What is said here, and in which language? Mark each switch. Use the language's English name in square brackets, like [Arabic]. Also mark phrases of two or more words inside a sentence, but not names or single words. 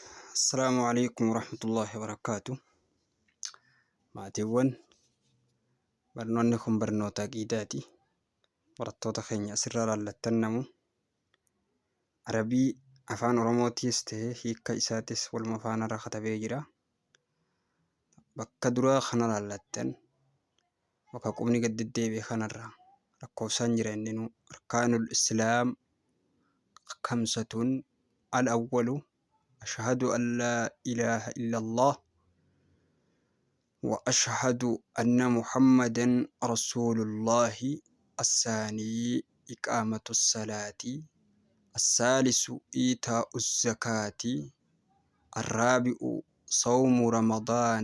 [Arabic] السلام عليكم ورحمة الله وبركاته. [Oromo] maatiiwwan barnoonni kun barnoota aqiidaati. barattoota keenya asirraa laallattan namu arabii afaan oromootiis ta'ee hiikka isaatis waluma faana irra katabee jira. bakka duraa kana laallattan bakka qubni gad deddeebi'e kanarra lakkoofsaan jira inninu [Arabic] أركان الإسلام خمسة الأول أشهد أن لا إله إلا الله وأشهد أن محمدا رسول الله. الثاني إقامة الصلاة. الثالث إيتاء الزكاة. الرابع صوم رمضان.